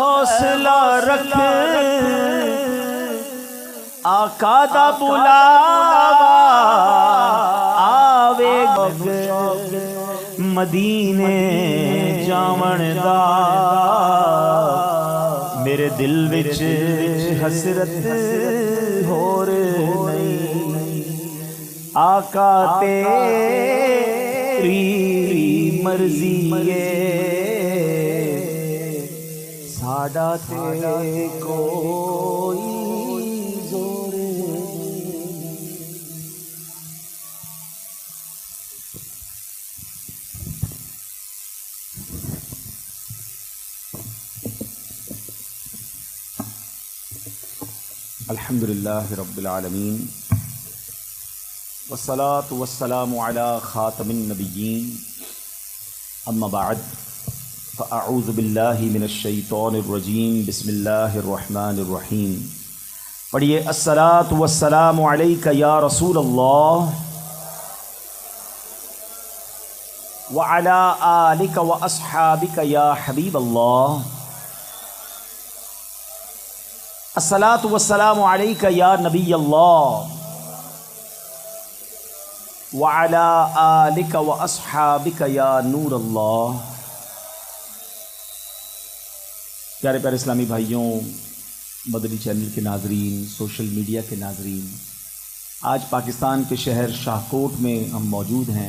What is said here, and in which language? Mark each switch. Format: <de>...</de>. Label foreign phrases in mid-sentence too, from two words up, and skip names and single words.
<pa>حوصلہ رکھ آقا دا بلاوا آوے مدینے جاون دا میرے دل وچ حسرت ہور نہیں آقا تیری مرضی ہے ساڈا تے کوئی زور نہیں۔</pa> <ar>الحمدللہ رب العالمین والصلاة والسلام علی خاتم النبیین اما بعد فاعوذ باللہ من الشیطان الرجیم بسم اللہ الرحمن الرحیم۔ پڑھیے الصلاة والسلام علیک یا رسول اللہ وعلی آلک واصحابک یا حبیب اللہ۔ الصلاة والسلام علیک یا نبی اللہ وعلی آلک واصحابک یا نور اللہ۔</ar> <ur>پیارے پیارے اسلامی بھائیوں، مدنی چینل کے ناظرین،</ur> <en>social media</en> <ur>کے ناظرین، آج پاکستان کے شہر شاہکوٹ میں ہم موجود ہیں۔</ur>